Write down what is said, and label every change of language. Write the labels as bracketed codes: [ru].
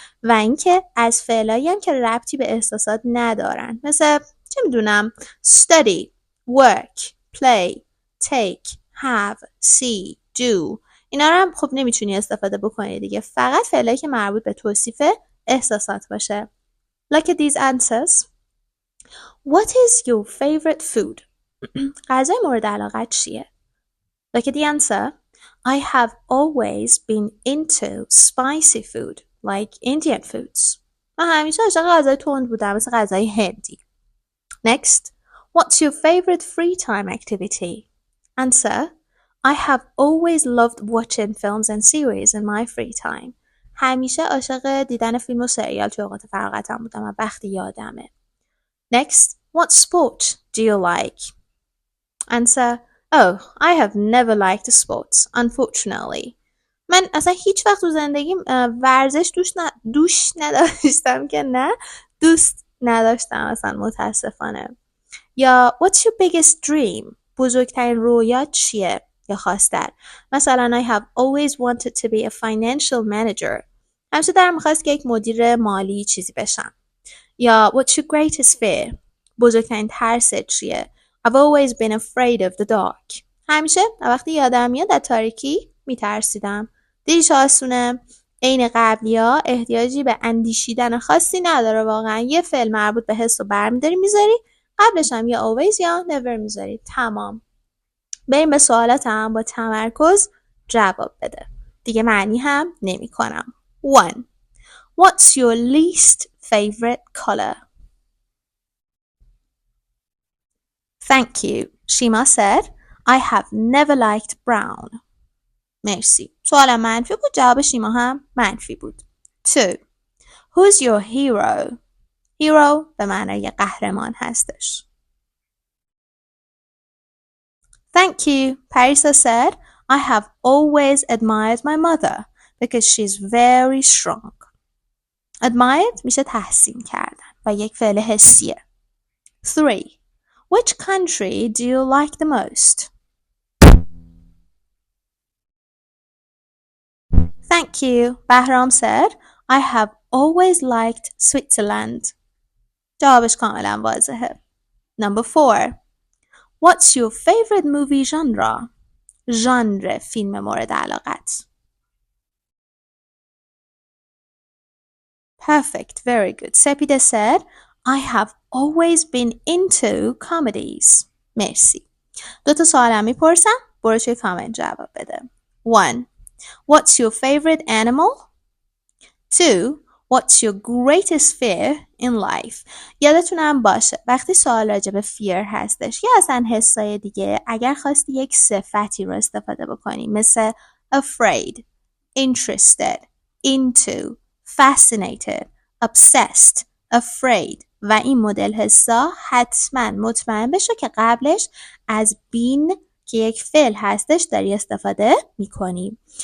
[fa] و اینکه از فعلایی هم که ربطی به احساسات ندارن مثل چه میدونم study، work، play، take، have، see، do اینا رو هم خب نمیتونی استفاده بکنی دیگه. فقط فعلایی که مربوط به توصیف احساسات باشه. [en] Look at these answers. What is your favorite food؟ [fa] غذای مورد علاقت چیه؟ [en] Look at the answer. I have always been into spicy food like Indian foods. [fa] من همیشه عاشق غذای تند بودم مثل غذای هندی. [en] Next. What's your favorite free time activity? Answer. I have always loved watching films and series in my free time. [fa] همیشه عاشق دیدن فیلم و سریال توی اوقات فراغتم بودم و وقتی یادمه. [en] Next, what sport do you like? Answer, oh, I have never liked sports, unfortunately. [fa] من اصلا هیچ وقت تو زندگیم ورزش دوش نداشتم که نه دوست نداشتم اصلا متاسفانه. [en] یا what's your biggest dream? [fa] بزرگترین رویا چیه؟ یا خواستن. [en] مثلا I have always wanted to be a financial manager. [fa] همیشه دلم می‌خواست که یک مدیر مالی چیزی بشم. [en] یا what's your greatest fear? [fa] بزرگترین ترست چیه؟ [en] I've always been afraid of the dark. [fa] همیشه وقتی یادم میاد از تاریکی میترسیدم. دیدی چه آسونه؟ عین قبلی‌ها احتیاجی به اندیشیدن خاصی نداره واقعا. یه فعل مربوط به حس رو برمی‌داری میذاری، قبلش هم یا always یا never میذاری. تمام. بریم به سوالاتم با تمرکز جواب بده. دیگه معنی هم نمی کنم. 1. [en] What's your least favorite color? Thank you. Shima said, I have never liked brown. [fa] مرسی. سوال منفی بود، جواب شیما هم منفی بود. [en] 2. Who's your hero? [fa] Hero به معنای قهرمان هستش. [en] Thank you. Parisa said, I have always admired my mother because she's very strong. [fa] Admired میشه تحسین کردن و یک فعل حسیه. 3. [en] Which country do you like the most? Thank you. Bahram said, I have always liked Switzerland. [fa] جوابش کاملا واضحه. [en] Number 4. What's your favorite movie genre? [fa] ژانر فیلم مورد علاقت. [en] Perfect. Very good. Sepide said, I have always been into comedies. [fa] مرسی. 2 سوالم میپرسم. برو توی کامنت جواب بده. 1. [en] What's your favorite animal? 2. What's your greatest fear in life? [fa] یادتونم باشه وقتی سوال راجع به fear هستش یا اصلا حسای دیگه، اگر خواستی یک صفتی رو استفاده بکنی مثل afraid, interested, into, fascinated, obsessed, afraid و این مدل حسا، حتما مطمئن بشو که قبلش از been که یک فعل هستش داری استفاده میکنی.